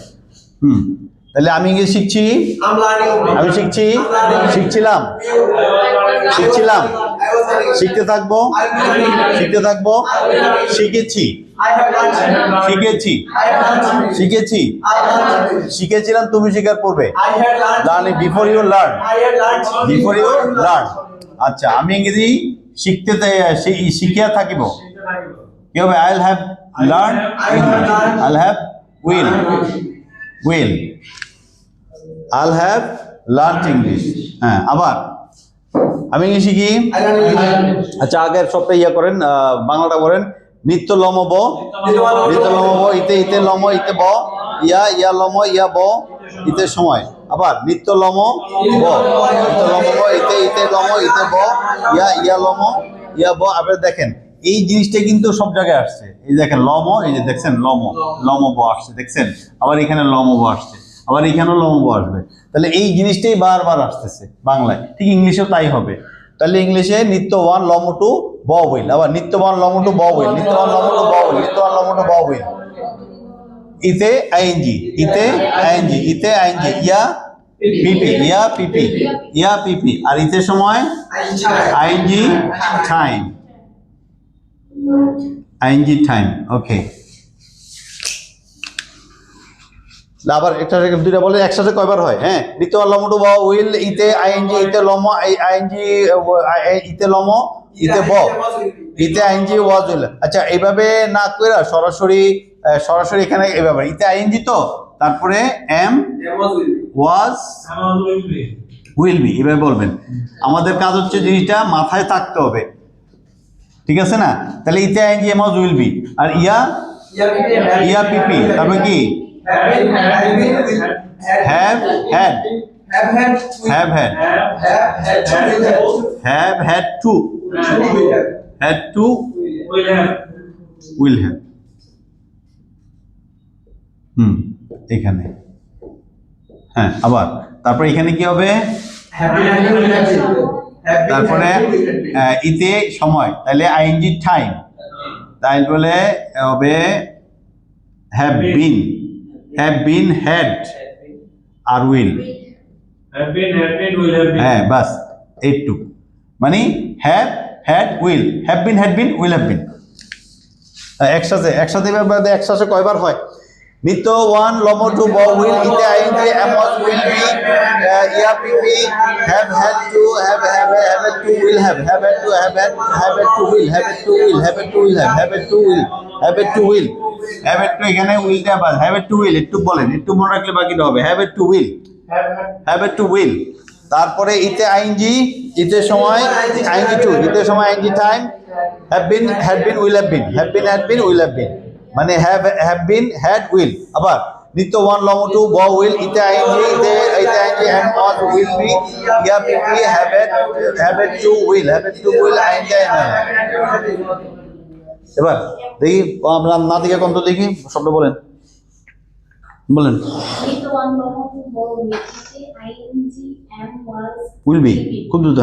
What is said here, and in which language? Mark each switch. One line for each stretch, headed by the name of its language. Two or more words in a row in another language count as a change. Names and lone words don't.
Bangla: তাহলে আমি ইংরেজি শিখছি, আমি শিখছি, শিখছিলাম, শিখছিলাম, শিখতে থাকবো, শিখতে থাকবো, শিখেছি, শিখেছি, শিখেছি, শিখেছিলাম, তুমি শিখার পূর্বে,
English: learning before you learn, before you learn.
Bangla: আচ্ছা, আমি ইংরেজি শিখতে শিখিয়া থাকিব, কি হবে,
English: I will have learn English, I will have will, will, I'll have learned English.
Bangla: হ্যাঁ, আবার আমি ইংলিশ শিখি, আচ্ছা আগের সবটা ইয়া করেন, বাংলাটা করেন, নিত্য লম ব, নিত্য লম ব, ইতে ইতে লম, ইতে ব, ইয়া ইয়া লম, ইয়া ব, ইতে সময়, আবার নিত্য লম ব, নিত্য লম ব, ইতে ইতে লম, ইতে ব, ইয়া ইয়া লম, ইয়া ব। আপনারা দেখেন এই জিনিসটা কিন্তু সব জায়গায় আসছে, এই দেখেন লম, এই যে দেখছেন লম, লম ব আসছে, দেখছেন, আবার এখানে লম ব আসছে, আবার এখানেও লম্ব আসবে, তাহলে এই জিনিসটাই বারবার আসতেছে বাংলায়, ঠিক ইংলিশেও তাই হবে। তাহলে ইংলিশে নিত্য ওয়ান লম টু ব উইল, আবার নিত্য ওয়ান লম টু ব উইল, নিত্য ওয়ান লম টু ব উইল, নিত্য ওয়ান লম টু ব উইল, ইতে আইএনজি, ইতে আইএনজি, ইতে আইএনজি, ইয়া পিপি, ইয়া পিপি, ইয়া পিপি, আর ইতে সময়
English: ING time, ING time.
Bangla: ওকে, আবার একটা দুইটা বলে একসাথে কয়বার হয়? হ্যাঁ, নিত্য লম টু ব উইল, ইতে আইএনজি, ইতে লম আইএনজি, ইতে লম, ইতে ব, ইতে আইএনজি
English: was will.
Bangla: আচ্ছা, এইভাবে না কইরা সরাসরি সরাসরি এখানে এভাবে ইতে আইএনজি তো তারপরে
English: am was will be
Bangla: এভাবে বলবেন। আমাদের কাজ হচ্ছে জিনিসটা মাথায় থাকতে হবে, ঠিক আছে না? তাহলে ইতে আইএনজি
English: am was will be,
Bangla: আর ইয়া ইয়া পিপি, তারপরে কি
English: have had, have had, have had to, had to, will have।
Bangla: এখানে হ্যাঁ, আবার তারপরে এখানে কি হবে? তারপরে ইতে সময়, তাহলে আইএনজি টাইম, তাই বলে হবে
English: have been,
Bangla: had আর will, হ্যাঁ বাস এইটু, মানে
English: have had will, have been, will have been।
Bangla: একসাথে একসাথে কয়বার হয়? নিত্য ওয়ান লম টু ব উইল, ইতে আইএনজি
English: am was will be,
Bangla: ইয়া পিপি,
English: have had to, have to, will have had to, have to will, have to will, have to will, have to will, have to will, have to,
Bangla: এখানে উইলটা বাদ,
English: have to will
Bangla: একটু বলেন, একটু মনে রাখলে বাকিটা হবে।
English: have to will, have to will,
Bangla: তারপরে ইতে আইএনজি, ইতে সময় আইএনজি টু, ইতে সময়
English: ING time, have been, had been, will have been, have been, had been, will have been, মানে have been, had, will।
Bangla: আবার নিত্য ওয়ান লম টু ব উইল, ইতে আইএনজি, ইতে আইএনজি
English: am was will be,
Bangla: ইয়া পিপি,
English: have to will,
Bangla: আইএনজি। এবার দেখি আমরা না দেখে কোন তো দেখি শব্দ বলেন
English: will be,
Bangla: খুব দ্রুত।